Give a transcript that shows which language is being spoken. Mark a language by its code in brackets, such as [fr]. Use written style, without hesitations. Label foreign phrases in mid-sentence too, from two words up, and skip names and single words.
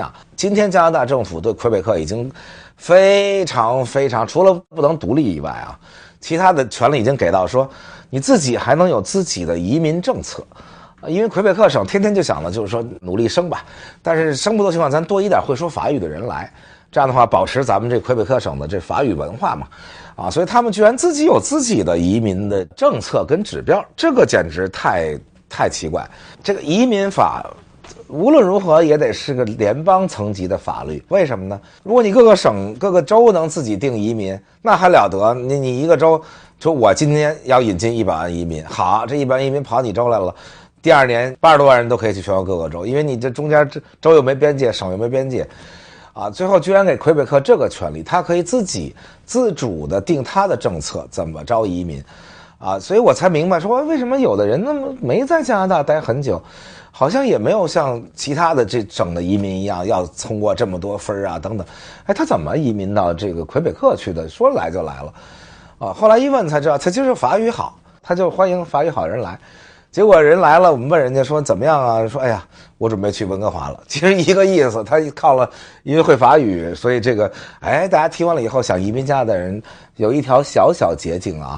[zh] 今天加拿大政府對魁北克已經非常除了不能獨立以外啊，其他的權利已經給到說你自己還能有自己的移民政策。因為魁北克省天天就想的就是說努力生吧，但是生不多情況咱多一點會說法語的人來，這樣的話保持咱們這魁北克省的這法語文化嘛，啊，所以他們居然自己有自己的移民的政策跟指標，這個簡直太奇怪。這個移民法無論如何也得是個聯邦層級的法律，為什麼呢？如果你各個省各個州能自己定移民，那還了得，你一個州說我今天要引進100萬移民，好，這100萬移民跑你州來了，第2年80多萬人都可以去全國各個州，因為你這中間州又沒邊界，省又沒邊界啊，最後居然給魁北克這個權利，他可以自己自主的定他的政策，怎麼招移民啊，所以我才明白說為什麼有的人那麼沒在加拿大待很久，好像也沒有像其他的這省的移民一樣要通過這麼多分啊等等，哎，他怎麼移民到這個魁北克去的？說來就來了啊，後來一問才知道他就是法語好，他就歡迎法語好人來。結果人來了，我們問人家說怎麼樣啊？說哎呀，我準備去溫哥華了。其實一個意思，他靠了，因為會法語，所以這個哎，大家聽完了以後，想移民加拿大的人有一條小捷徑啊。